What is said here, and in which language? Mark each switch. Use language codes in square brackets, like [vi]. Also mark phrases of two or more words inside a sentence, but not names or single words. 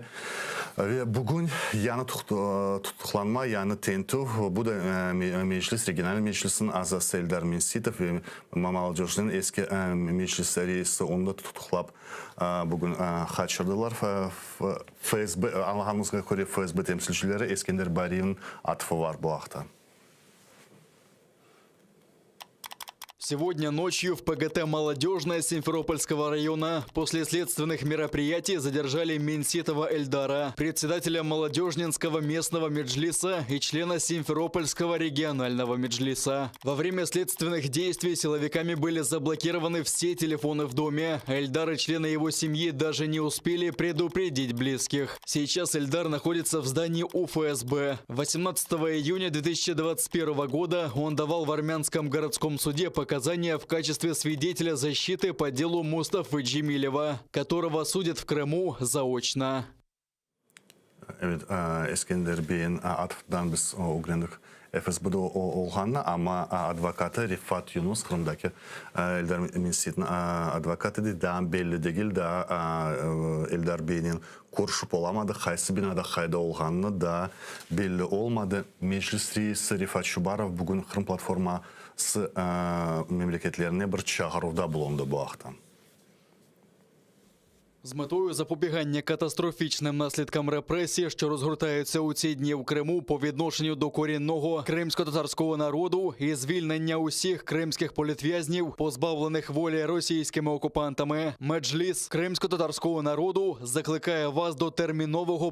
[crh] Ve bugün yani tutuklanma, yani tentu, bu da meclis, regional meclisin azası Eldar Minsitov ve Mamalcoj'un eski meclis reisi onu da tutuklap bugün kaçırdılar. FSB, anladığımızga göre FSB temsilcileri Eskender Bariyev'in atıfı var bu hafta. [ru] Сегодня ночью в ПГТ «Молодежная» Симферопольского района после следственных мероприятий задержали Минситова Эльдара, председателя Молодежнинского местного меджлиса и члена Симферопольского регионального меджлиса. Во время следственных действий силовиками были заблокированы все телефоны в доме. Эльдар и члены его семьи даже не успели предупредить близких. Сейчас Эльдар находится в здании УФСБ. 18 июня 2021 года он давал в армянском городском суде показания в качестве свидетеля защиты по делу Мустафы Джемилева, которого судят в Крыму заочно. [crh] Evet, Eskender Bey'in atıfından biz öğrendik FSB'de olğanını, ama advokatı Rifat Yunus, Kırım'daki Eldar Minsit'in advokatı da daha belli değil, daha Eldar Bey'in görüşüp olamadı, qaysı binada qayda olğanını da belli olmadı. Meclis reisi Rifat Şubarov bugün Kırım platforması memleketlerine bir çağrıda bulundu bu hafta. [uk] З метою запобігання катастрофічним наслідкам репресій, що розгортаються у ці дні в Криму по відношенню до корінного кримсько-татарського народу і звільнення усіх кримських політв'язнів, позбавлених волі російськими окупантами, Меджліс кримсько-татарського народу закликає вас до термінового